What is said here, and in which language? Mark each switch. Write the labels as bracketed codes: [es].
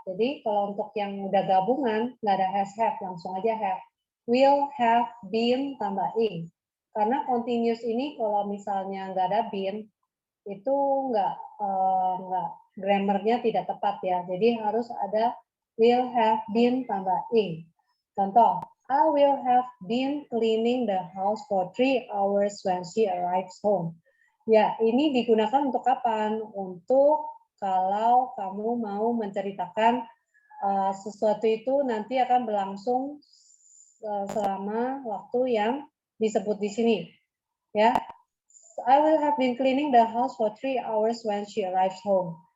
[id] Jadi kalau untuk yang udah gabungan, nggak ada has have, langsung aja have. Will, have, been, tambah ing. Karena continuous ini kalau misalnya nggak ada been, itu nggak grammarnya tidak tepat ya. Jadi harus ada will, have, been, tambah ing. Contoh, [en] I will have been cleaning the house for 3 hours when she arrives home. [id] Ya, ini digunakan untuk kapan? Untuk kalau kamu mau menceritakan sesuatu itu nanti akan berlangsung selama waktu yang disebut di sini. [en] Ya, I will have been cleaning the house for 3 hours when she arrives home.